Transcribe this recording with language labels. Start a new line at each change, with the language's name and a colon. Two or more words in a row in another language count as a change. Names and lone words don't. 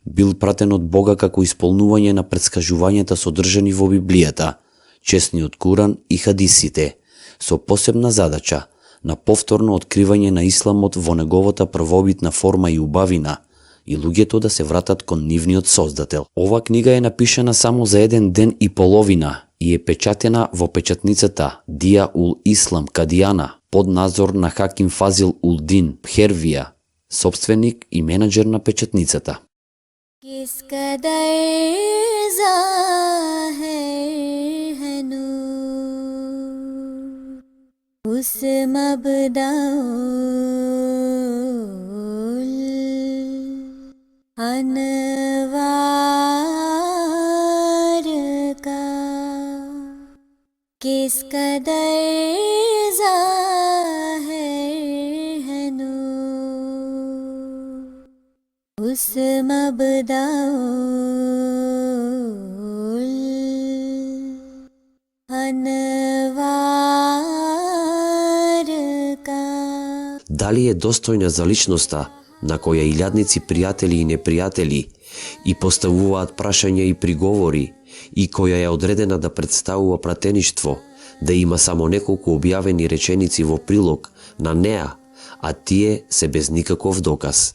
Macedonian: Бил пратен од Бога како исполнување на претскажувањата содржани во Библијата, чесниот Куран и хадисите, со посебна задача на повторно откривање на исламот во неговата првобитна форма и убавина, и луѓето да се вратат кон нивниот создател. Ова книга е напишана само за 1 ден и половина и е печатена во печатницата Дија ул Ислам Кадијана под надзор на Хаким Фазил ул Дин Пхервија, собственик и менаџер на печатницата.
Urdu: اس مبدء الانوار کا کس قدر ظاہر ہے نور اس مبدء الانوار.
Macedonian: Дали е достојна за личноста на која илјадници пријатели и непријатели и поставуваат прашања и приговори и која е одредена да представува пратеништво, да има само неколку објавени реченици во прилог на неа, а тие се без никаков доказ?